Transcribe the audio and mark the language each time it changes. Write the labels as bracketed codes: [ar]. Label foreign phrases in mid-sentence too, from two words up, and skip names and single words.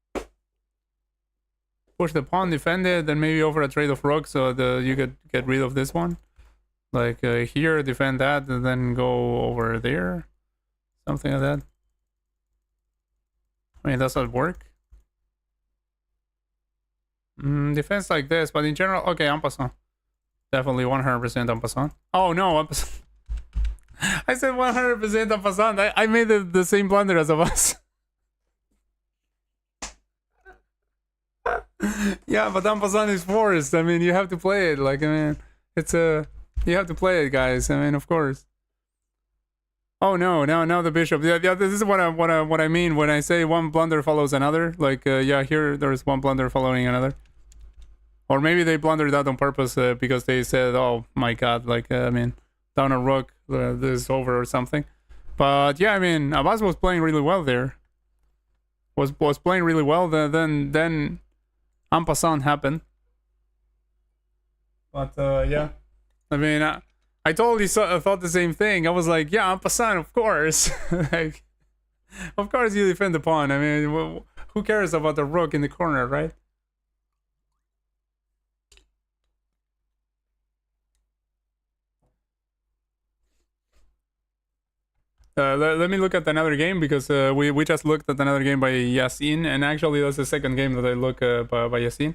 [en] Push the pawn, defend it, then maybe over a trade of rook so you could get rid of this one. Like here, defend that, and then go over there. Something like that. I mean, does that work? Defense like this, but in general, okay, en passant. Definitely 100% en passant. Oh no, en passant. I said 100% en passant. I made the same blunder as of us. Yeah, but en passant is forced. I mean, you have to play it. Like, I mean, it's you have to play it, guys. I mean, of course. Oh no, now the bishop. Yeah, this is what I mean when I say one blunder follows another. Like, yeah, here there's one blunder following another. Or maybe they blundered that on purpose because they said, "Oh my God!" Like, I mean, down a rook, this is over or something. But yeah, I mean, Abbas was playing really well there. Was playing really well. Then en passant happened. But yeah, I mean, I totally thought the same thing. I was like, yeah, en passant, of course. Like, of course you defend the pawn. I mean, who cares about the rook in the corner, right? Let me look at another game because we just looked at another game by Yasin, and actually that's the second game that I look by Yasin.